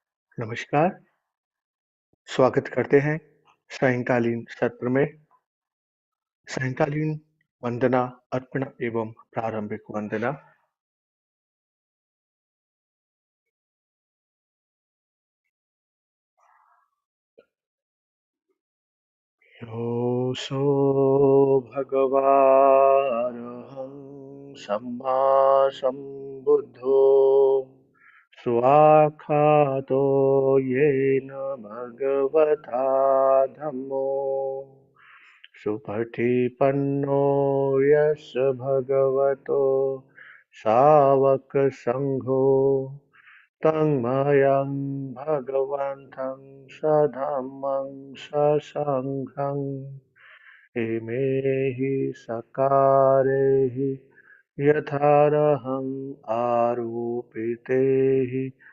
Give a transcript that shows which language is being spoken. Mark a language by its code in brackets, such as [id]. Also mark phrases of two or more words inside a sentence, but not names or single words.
[hi] नमस्कार, स्वागत करते हैं सायंकालीन सत्र में। सायंकालीन वंदना, अर्पण एवं प्रारंभिक वंदना। [pi] योऽसो भगवानहं सम्मा सम्बुद्धो स्वाक्षातो येन भगवता धम्मो सुपठिपन्नो यस्य भगवतो सावकसङ्घो तन्मयं भगवन्तं सधम्मं ससङ्घं इमे हि सकारे हि यथार्हम् आरोपिते हि